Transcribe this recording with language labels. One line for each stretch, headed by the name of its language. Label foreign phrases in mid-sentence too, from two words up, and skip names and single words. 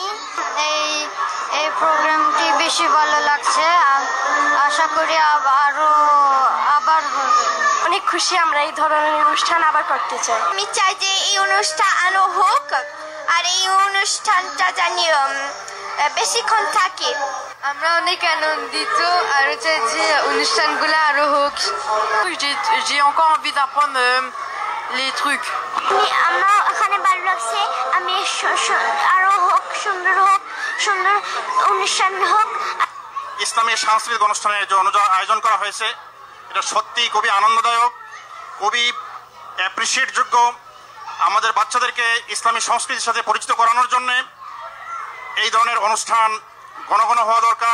Bangla: এই প্রোগ্রামটি বেশি ভালো লাগছে, আশা করি আবার হবে। অনেক খুশি, আমরা এই ধরনের অনুষ্ঠান আবার করতে চাই। আমি চাই যে এই অনুষ্ঠান আরো হোক আর এই অনুষ্ঠানটা জানি বেশিক্ষণ থাকে। আমরা অনেক আনন্দিত, আরো চাই যে অনুষ্ঠানগুলো আরো হোক।
French: J'ai encore envie d'apprendre les trucs.
Bangla: আমার এখানে ভালো লাগছে, আমি আরো হোক, সুন্দর অনুষ্ঠান হোক। ইসলামী সাংস্কৃতিক অনুষ্ঠানের যে আয়োজন করা হয়েছে এটা সত্যি খুবই আনন্দদায়ক, খুবই অ্যাপ্রিসিয়েট যোগ্য। আমাদের বাচ্চাদেরকে ইসলামী সংস্কৃতির সাথে পরিচিত করানোর জন্য এই ধরনের অনুষ্ঠান ঘন ঘন হওয়া দরকার।